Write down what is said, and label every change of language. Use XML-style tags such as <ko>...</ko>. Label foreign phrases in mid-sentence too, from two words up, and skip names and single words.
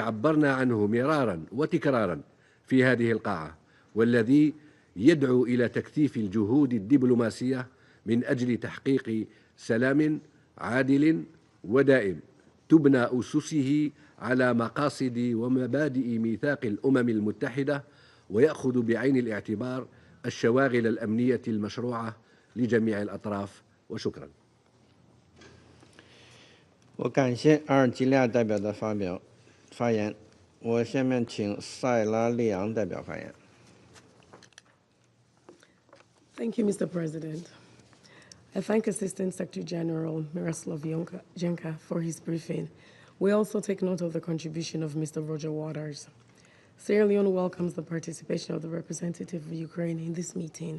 <ar>عبرنا عنه مرارا وتكرارا في هذه القاعة، والذي يدعو إلى تكثيف الجهود الدبلوماسية من أجل تحقيق سلام عادل ودائم تبنى أسسه على مقاصد ومبادئ ميثاق الأمم المتحدة، ويأخذ بعين الاعتبار الشواغل الأمنية المشروعة لجميع الأطراف. وشكرا.</ar> <zh>我感谢阿尔及利亚代表的发言。我下面请塞拉利昂代表发言。</zh> <en>Thank you, Mr. President. I thank Assistant Secretary General Miroslav Jenka for his briefing. We also take note of the contribution of Mr. Roger Waters. Sierra Leone welcomes the participation of the representative of Ukraine in this meeting.</en>